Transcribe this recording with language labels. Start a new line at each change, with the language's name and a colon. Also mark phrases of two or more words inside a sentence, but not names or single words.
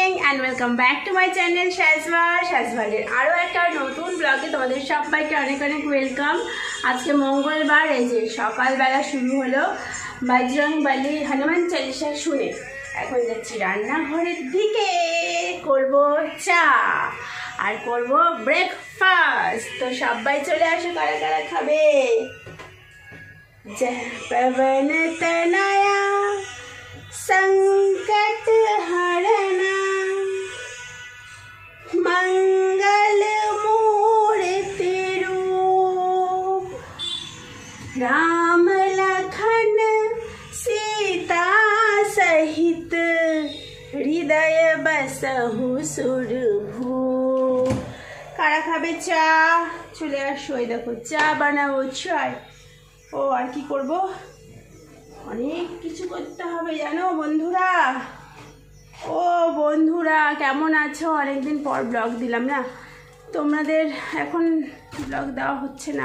English: and welcome back to my channel
Bangla: শাজওয়ালের আরও একটা নতুন ব্লগে তোমাদের সবাইকে অনেক অনেক ওয়েলকাম। আজকে মঙ্গলবার, এই যে সকালবেলা শুরু হলো বজরংবলী হনুমান চালিসা শুনে এখন যাচ্ছি রান্নাঘরের দিকে। করব চা আর করব ব্রেকফাস্ট। তো সবাই চলে আসো, কারা কারা খাবে।
Awadhi: जय पवन तनया संकट हरना मंगल मूर्ति रूप राम लखन सीता सहित हृदय बसहु सुरभू।
Bangla: কারা খাবে চা? চলে আসো, এই দেখো চা বানাবো। চাই ও আর কি করব, অনেক কিছু করতে হবে জানো বন্ধুরা। ও বন্ধুরা কেমন আছো? অনেকদিন পর ব্লগ দিলাম না, তোমাদের এখন ব্লগ দেওয়া হচ্ছে না।